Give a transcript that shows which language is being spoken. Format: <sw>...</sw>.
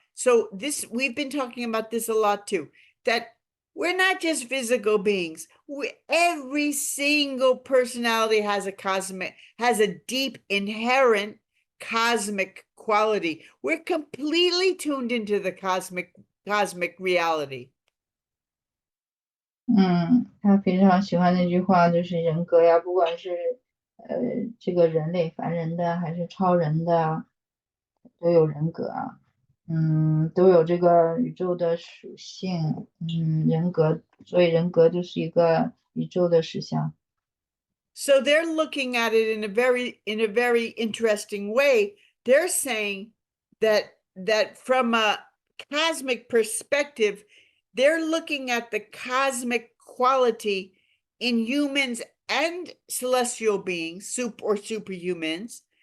<en>So we've been talking about this a lot too, that we're not just physical beings. Every single personality has a deep inherent cosmic quality. We're completely tuned into the cosmic reality.</en> <zh>他非常喜欢那句话，就是人格呀，不管是这个人类凡人的还是超人的，都有人格啊。都有这个宇宙的属性，人格，所以人格就是一个宇宙的实相。</zh> <en>So they're looking at it in a very interesting way. They're saying that that from a cosmic perspective, they're looking at the cosmic quality in humans and celestial beings, or superhumans.</en>